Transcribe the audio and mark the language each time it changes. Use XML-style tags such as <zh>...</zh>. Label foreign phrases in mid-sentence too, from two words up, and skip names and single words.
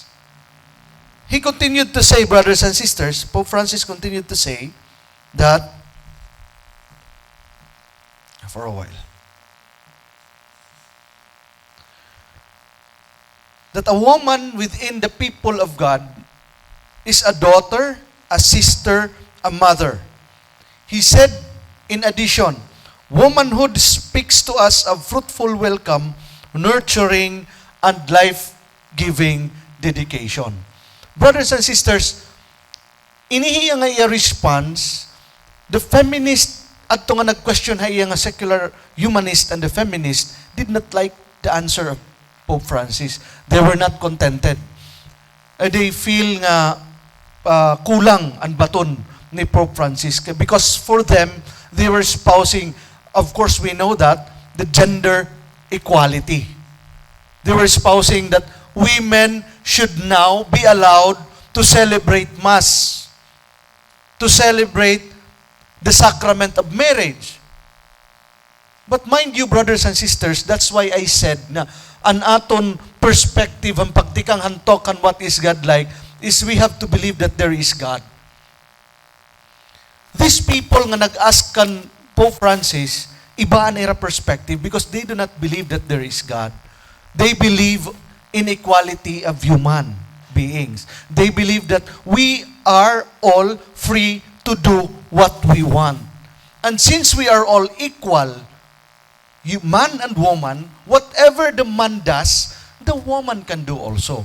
<en>He continued to say, brothers and sisters, Pope Francis continued to say that, for a while, that a woman within the people of God is a daughter, a sister, a mother. He said, in addition, womanhood speaks to us of fruitful welcome, nurturing, and life-giving dedication. Brothers and sisters,</en> <war>inihiya nga iya</war> <en>response, the feminist,</en> <war>at nga nag-question ha iya nga</war> <en>secular humanist and the feminist did not like the answer of Pope Francis. They were not contented. They feel</en> <war>nga kulang ang baton ni</war> <en>Pope Francis because for them, they were espousing, of course we know that, the gender equality. They were espousing that women should now be allowed to celebrate Mass, to celebrate the sacrament of marriage. But mind you, brothers and sisters, that's why I said</en> <war>na an aton perspective, ang pagtikang hantok</war> <en>on what is God-like, is we have to believe that there is God. These people</en> <war>nga nag-ask kan</war> <en>Pope Francis,</en> <war>iba ang era</war> <en>perspective because they do not believe that there is God. They believe in equality of human beings. They believe that we are all free to do what we want. And since we are all equal, man and woman, whatever the man does, the woman can do also.</en>